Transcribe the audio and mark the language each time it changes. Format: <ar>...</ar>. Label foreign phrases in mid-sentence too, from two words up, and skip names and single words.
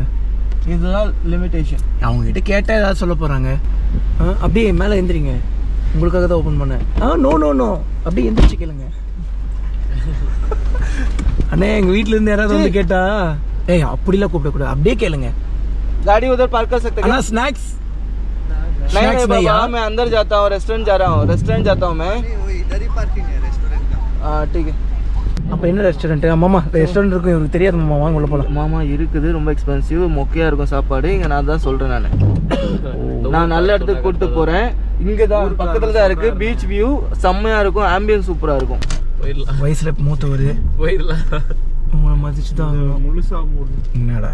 <ta>இதெல்லாம் லிமிடேஷன். அவங்க கிட்ட கேட்டா ஏதாவது சொல்ல போறாங்க. அப்படியே மேல எந்திரிங்க, உங்களுக்காக தான் ஓபன் பண்ணேன். நோ அப்படியே எந்திரிச்சு கேளுங்க. அண்ணே எங்க வீட்டுல இருந்து யாராவது வந்து கேட்டா, ஏய் அப்படிலாம் கூப்பிடக்கூடாது, அப்படியே கேளுங்க.</ta> <hi>गाड़ी उधर पार्क कर सकते अना स्नैक्स नहीं बाबा मैं अंदर जाता हूँ रेस्टोरेंट जाता हूँ मैं इधर ही पार्किंग है रेस्टोरेंट का ठीक है</hi> <ta>அப்போ என்ன ரெஸ்டாரண்ட் மாமா ரெஸ்டாரண்ட் இருக்கும் இவருக்கு தெரியாது மாமா வாங்க உள்ள போகலாம் மாமா இருக்குது ரொம்ப எக்ஸ்பென்சிவ் மொக்கையாக இருக்கும் சாப்பாடு இங்கே நான் தான் சொல்கிறேன் நான் நல்ல இடத்துக்கு கூப்பிட்டு போகிறேன் இங்கே தான் பக்கத்தில் தான் இருக்குது</ta> <en>beach view</en> <ta>செம்மையாக இருக்கும் ஆம்பியன்ஸ் சூப்பராக இருக்கும் வயசில் மூத்தவர் உங்களை மதிச்சு தான் என்னடா</ta>